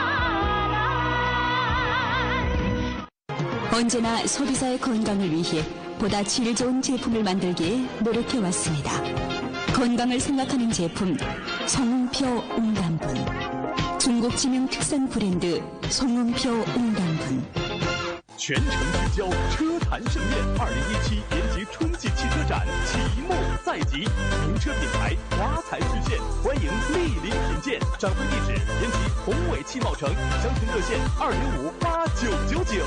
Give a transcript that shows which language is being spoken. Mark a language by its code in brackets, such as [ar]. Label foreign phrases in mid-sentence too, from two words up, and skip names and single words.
[ko] 언제나 소비자의 건강을 위해 보다 질 좋은 제품을 만들기에 노력해왔습니다. 건강을 생각하는 제품 송웅표 웅담분. 중국 지명 특산 브랜드 송웅표 웅담분. [zh] 全城聚焦车坛盛宴，2017延吉春季汽车展启幕在即，名车品牌华彩实现，欢迎莅临品鉴。展会地址：延吉宏伟汽贸城，详情热线2058999。